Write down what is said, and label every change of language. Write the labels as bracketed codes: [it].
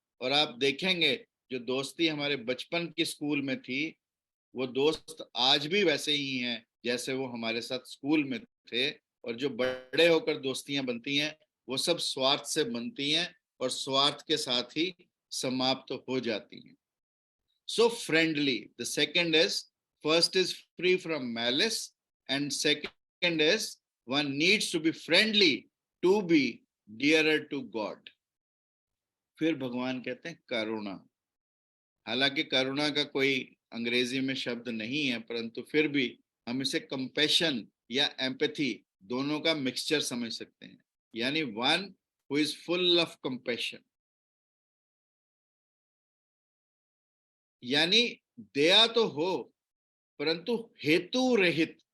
[hi] और आप देखेंगे जो दोस्ती हमारे बचपन के स्कूल में थी, वो दोस्त आज भी वैसे ही हैं जैसे वो हमारे साथ स्कूल में थे। और जो बड़े होकर दोस्तियां बनती हैं वो सब स्वार्थ से बनती हैं और स्वार्थ के साथ ही समाप्त हो जाती हैं। [en] So friendly, the second is, first is free from malice, and second is one needs to be friendly to be dearer to God. [hi] फिर भगवान कहते हैं करुणा। हालांकि करुणा का कोई अंग्रेजी में शब्द नहीं है, परंतु फिर भी हम इसे कंपैशन या एम्पैथी दोनों का मिक्सचर समझ सकते हैं। यानी [en] one who is full of compassion, [hi] यानी दया तो हो परंतु हेतु रहित।